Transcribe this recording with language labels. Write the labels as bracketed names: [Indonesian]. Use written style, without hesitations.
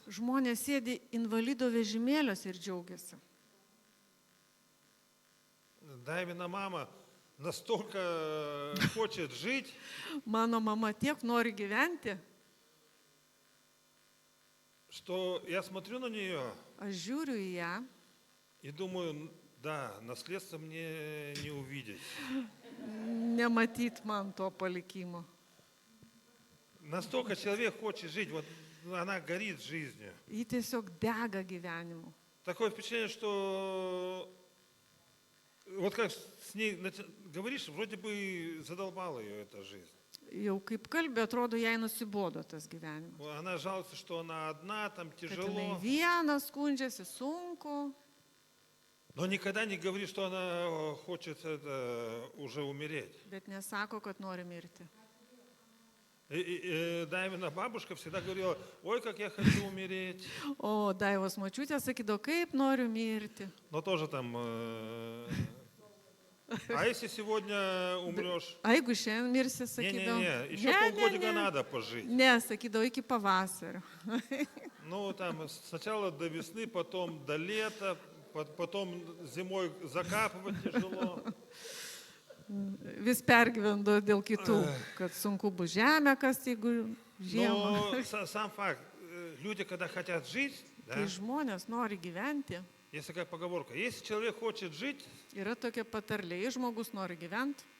[Lithuanian] Žmonės sėdi invalido vežimėliuose ir džiaugiasi. [Russian] Даймина мама настолько хочет жить, [Lithuanian] Mano mama tiek nori gyventi, [Russian] что я смотрю на нее [Lithuanian] aš žiūriu į ją, [Russian] и думаю, да, наследство мне не увидеть. [Lithuanian] nematyt man to palikimo. [Russian] Настолько человек хочет жить, вот она горит жизнью. [Lithuanian] Ji tiesiog dega gyvenimu. [Russian] Такое впечатление, что вот как с ней говоришь, вроде бы задолбала ее эта жизнь. [Lithuanian] Jau kaip kalbė, atrodo, jai nusibodo tas gyvenimas. [Russian] Она жалуется, что она одна, там [Lithuanian] Kad jinai [Russian] тяжело, [Lithuanian] viena skundžiasi, sunku, [Russian] но никогда не говорит, что она хочет уже умереть. [Lithuanian] bet nesako, kad nori mirti. [Russian] И Даймина бабушка всегда говорила, ой, как я хочу умереть. [Lithuanian] O Daivos močiutė sakydavo, kaip noriu mirti. [Russian] Но тоже там, а если сегодня умрешь? [Lithuanian] A jeigu šiandien mirsi, sakydavo. [Russian] Не-не-не, еще полгодика надо пожить. [Lithuanian] Ne, sakydavo iki pavasario. [Russian] Ну, там сначала до весны, потом до лета, потом зимой закапывать тяжело. [Lithuanian] Vis pergyvendo dėl kitų, kad sunku bus žemę kasti, jeigu žiemą. [Russian] Но сам факт, люди, когда хотят жить, да, [Lithuanian] Kai žmonės nori gyventi, [Russian] есть такая поговорка, если человек хочет жить, [Lithuanian] yra tokia patarlė, jei žmogus nori gyventi,